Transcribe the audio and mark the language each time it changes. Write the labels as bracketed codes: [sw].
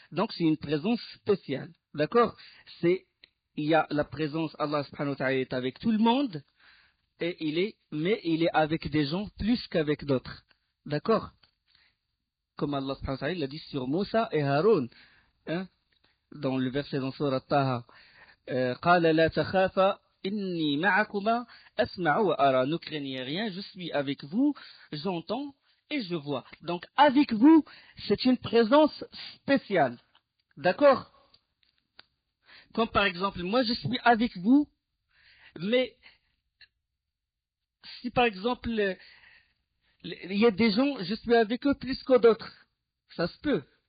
[fr] Donc c'est une présence spéciale. D'accord? Il y a la présence, Allah subhanahu wa ta'ala est avec tout le monde, mais il est avec des gens plus qu'avec d'autres. D'accord? Comme Allah subhanahu wa ta'ala l'a dit sur Moussa et Haroun, hein, dans le verset dans Surah Taha. [ar] قال لا تخافا إني معكما أسمع وأرى. [fr] Ne craignez rien, je suis avec vous, j'entends et je vois. Donc avec vous, c'est une présence spéciale. D'accord? Comme par exemple, moi je suis avec vous, mais si par exemple, il y a des gens, je suis avec eux plus que d'autres. Ça se peut.